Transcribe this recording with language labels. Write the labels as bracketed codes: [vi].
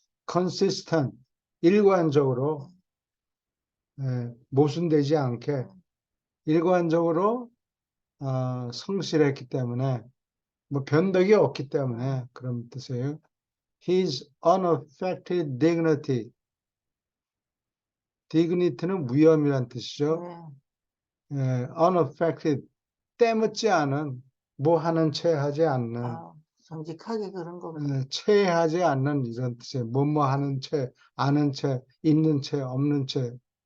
[ko] consistent, 일관적으로, 모순되지 않게, 일관적으로 성실했기 때문에, 뭐 변덕이 없기 때문에 그런 뜻이에요. [en] His unaffected dignity. [ko] dignity는 위엄이란 뜻이죠. unaffected, 때묻지 않은, 뭐 하는 채 하지 않는, 정직하게 그런 겁니다. 체하지 않는 이런 뜻이에요. 뭐뭐 하는 채, 아는 채, 있는 채, 없는 채.